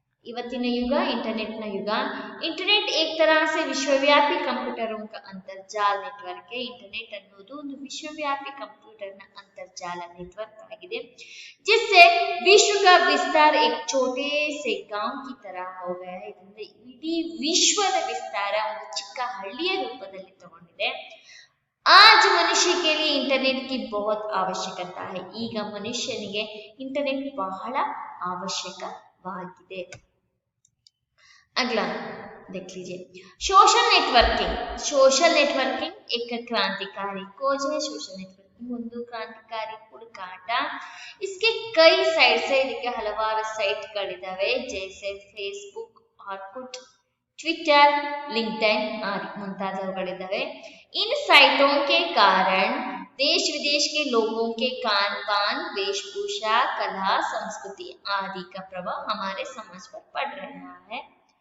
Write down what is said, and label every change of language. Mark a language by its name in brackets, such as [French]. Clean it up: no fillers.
[Kannada] ಇವತ್ತಿನ ಯುಗ ಇಂಟರ್ನೆಟ್ನ ಯುಗ. [Hindi] ಇಂಟರ್ನೆಟ್ एक तरह से विश्वव्यापी कंप्यूटरों का अंतर्जाल नेटवर्क है. इंटरनेट [Kannada] ಅನ್ನೋದು ಒಂದು ವಿಶ್ವವ್ಯಾಪಿ ಕಂಪ್ಯೂಟರ್ನ ಅಂತರ್ಜಾಲ ನೆಟ್ವರ್ಕ್ ಆಗಿದೆ, [Hindi] जिससे विश्व का विस्तार एक छोटे से गांव की तरह हो गया है. [Kannada] ಇದರಿಂದ ಇಡೀ ವಿಶ್ವದ ವಿಸ್ತಾರ ಒಂದು ಚಿಕ್ಕ ಹಳ್ಳಿಯ ರೂಪದಲ್ಲಿ ತಗೊಂಡಿದೆ. [Hindi] आज मनुष्य के लिए इंटरनेट की बहुत आवश्यकता है. [Kannada] ಈಗ ಮನುಷ್ಯನಿಗೆ ಇಂಟರ್ನೆಟ್ ಬಹಳ ಅವಶ್ಯಕವಾಗಿದೆ. [Hindi] अगला देख लीजिए, सोशल नेटवर्किंग. सोशल नेटवर्किंग एक क्रांतिकारी खोज है. [Kannada] सोशल नेटवर्किंग ಒಂದು ಕ್ರಾಂತಿಕಾರಿ ಹುಡುಕಾಟ. [Hindi] इसके कई साइट्स है. [Kannada] ಇದಕ್ಕೆ ಹಲವಾರು ಸೈಟ್ಗಳಿದಾವೆ. [Hindi] जैसे फेसबुक, ऑर्कुट, ट्विटर, लिंक्डइन आदि ಮುಂತಾದವುಗಳಿದಾವೆ. इन साइटों के कारण देश विदेश के लोगों के खान पान, वेशभूषा, कला, संस्कृति आदि का प्रभाव हमारे समाज पर पड़ रहा है.